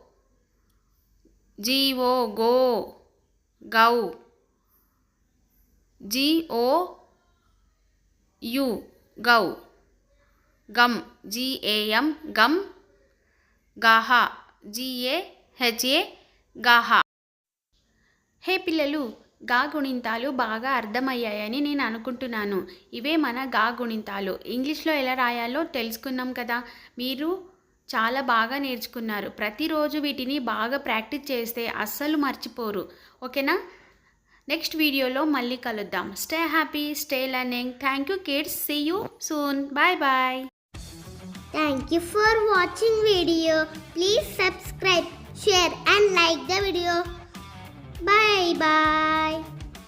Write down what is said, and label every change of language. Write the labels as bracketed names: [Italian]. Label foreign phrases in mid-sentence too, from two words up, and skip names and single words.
[English] G O go, gau, G O U gau, gum, G A M gum, gaha, G A H A gaha. [Telugu] హే పిల్లలు, గా గుణింతాలు బాగా అర్థమయ్యాయని నేను అనుకుంటున్నాను. ఇవే మన గా గుణింతాలు. ఇంగ్లీష్లో ఎలా రాయాలో తెలుసుకున్నాం కదా. మీరు చాలా బాగా నేర్చుకున్నారు. ప్రతిరోజు వీటిని బాగా ప్రాక్టీస్ చేస్తే అస్సలు మర్చిపోరు. ఓకేనా? నెక్స్ట్ వీడియోలో మళ్ళీ కలుద్దాం. [English] Stay happy, stay learning. Thank you kids. See you soon. Bye bye. Thank you for watching video. Please subscribe, share and like the video. Bye bye.